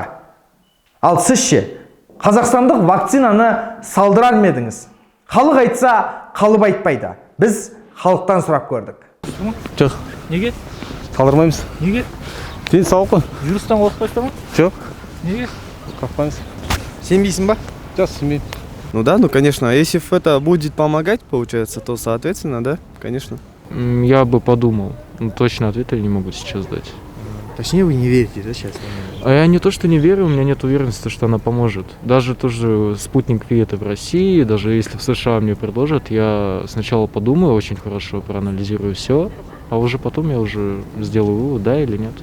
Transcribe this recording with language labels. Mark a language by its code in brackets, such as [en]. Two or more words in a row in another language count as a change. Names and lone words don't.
[kk] Ал сіз ше, қазақстандық вакцинаны салдырар ма едіңіз? Халық айтса, қалып айтпайды. Біз халықтан сұрап көрдік. Жоқ. Неге? Салдырмаймыз. Неге? Денсаулық қой. Вирустан қорықпайсыздар ма? Жоқ. Неге? Қорықпаймыз. Сенбейсің ба? Жоқ, сенбеймін. [ru] Ну да, ну конечно, если это будет помогать, получается, то соответственно, да, конечно. Я бы подумал. Но точно ответа я не могу сейчас дать. Точнее, вы не верите, да, сейчас? А я не то, что не верю, у меня нет уверенности, что она поможет. Даже тоже спутник Ви это в России, даже если в США мне предложат, я сначала подумаю очень хорошо, проанализирую все, а уже потом я уже сделаю вывод, да или нет.